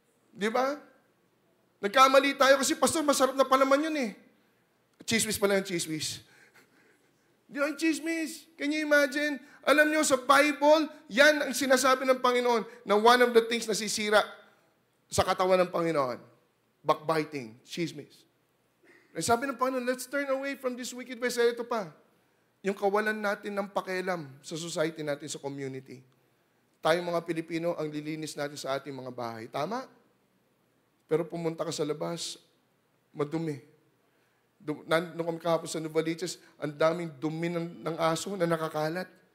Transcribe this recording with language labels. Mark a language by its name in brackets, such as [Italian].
[Filipino] Di ba? Nagkamali tayo kasi, pastor, masarap na palaman yun eh. Chismis pala yung chismis. Di ba, chismis? [English] Can you imagine? [Filipino] Alam nyo, sa Bible, yan ang sinasabi ng Panginoon na [English] one of the things [Filipino] na sisira sa katawan ng Panginoon. Backbiting, chismis. [English] And [Filipino] sabi ng Panginoon, [English] let's turn away from this wicked ways. [Filipino] Ito pa, yung kawalan natin ng pakialam sa society natin, sa community. Tayong mga Pilipino, ang lilinis natin sa ating mga bahay. Tama? Pero pumunta ka sa labas, madumi. Nung kami kahapon sa Novaliches, ang daming dumi ng aso na nakakalat.